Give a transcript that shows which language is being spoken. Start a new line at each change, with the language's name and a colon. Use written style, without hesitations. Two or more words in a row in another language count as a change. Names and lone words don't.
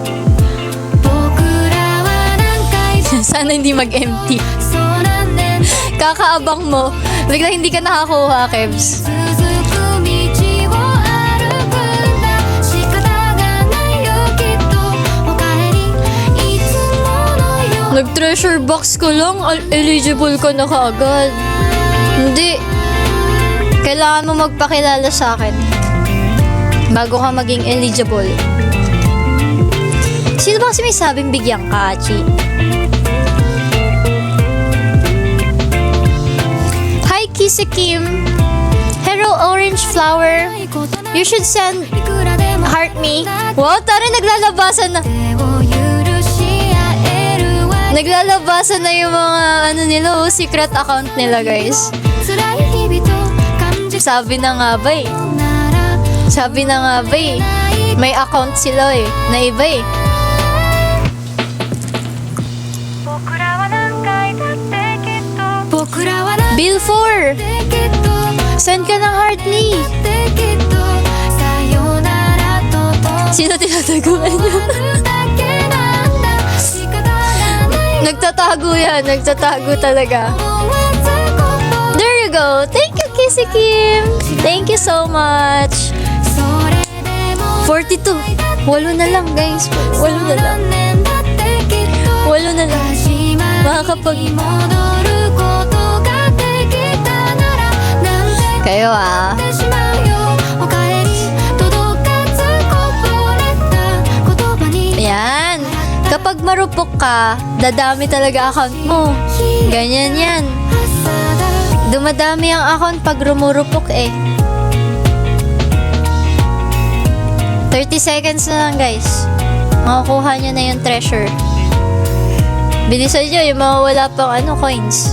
Filipino: Sana hindi mag-empty. Kakaabang mo. Bigla hindi ka nakakuha, Kebs.
Japanese: 続く道を歩くんだ仕方がないよきっとおかえりいつものよ
Filipino: Nag-
English: treasure box
Filipino: ko lang, eligible ka na kaagad. Hindi. Kailangan mo magpakilala sa akin bago ka maging eligible. Sino ba kasi may sabing bigyan ka, Achi?
English: Hi, Kissy Kim. Hello, Orange Flower. You should send
Japanese: いくらでも
English: heart me.
Filipino: Wow, tara, naglalabasan na.
Japanese: 手を許し合えるわ
Filipino: Naglalabasan na yung mga ano nila, secret account nila, guys.
Japanese: 辛い日々と感じ
Filipino: Sabi na nga ba eh.
Japanese: なら
Filipino: Sabi na nga ba eh. May account sila eh. Na iba eh.
Japanese: 僕らは何回だってきっと僕らは何
English: Bill 4!
Japanese: 回だってきっと
Filipino: Send ka ng
English: heart me.
Japanese: ってきっとさよならとと
Filipino: Sino tinataguan niyo?
Japanese: だけなんだ仕方がない
Filipino: Nagtatago yan. Nagtatago talaga.
Japanese: 思わずこ
English: There you go. Thank you, Kissy Kim. Thank you so much.
Japanese: それでも
Filipino: 42. 8 na lang, guys. 8 na lang.
Japanese: 何年だってきっと
Filipino: 8 na lang.
Japanese: 始まり
Filipino: Makakapag...
Japanese: 戻ることができたならなんて
Filipino: Kayo ah.
Japanese: 言ってしまうよおかえり届かずこぼれた言葉に
Filipino: Ayan. Kapag marupok ka, dadami talaga account mo. Ganyan yan.
Japanese: 朝だ
Filipino: Dumadami ang account pag rumurupok eh. 30 seconds na lang, guys. Makukuha nyo na yung treasure. Bilisan nyo yung mga wala pang coins.